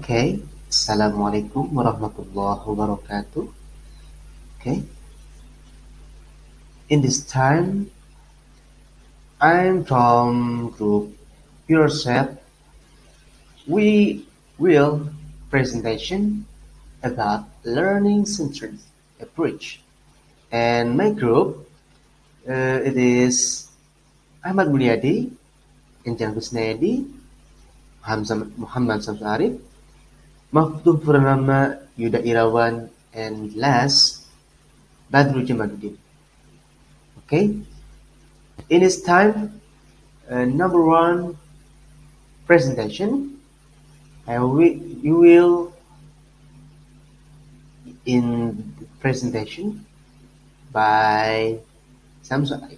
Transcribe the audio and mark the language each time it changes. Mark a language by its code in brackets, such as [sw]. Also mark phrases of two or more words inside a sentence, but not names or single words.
[en] Okay. [ar] السلام عليكم ورحمة الله وبركاته. [en] Okay. In this time, I'm from group Pure Set. We will presentation about learning centered approach. And my group, it is Ahmad Mulyadi, Enjang Kusnayadi, Muhammad Samsul Arif, Mahfud Purnama, Yuda Irawan, and last, Badru Jamaluddin. Okay. In this time, number one presentation, you will in the presentation by Samsung.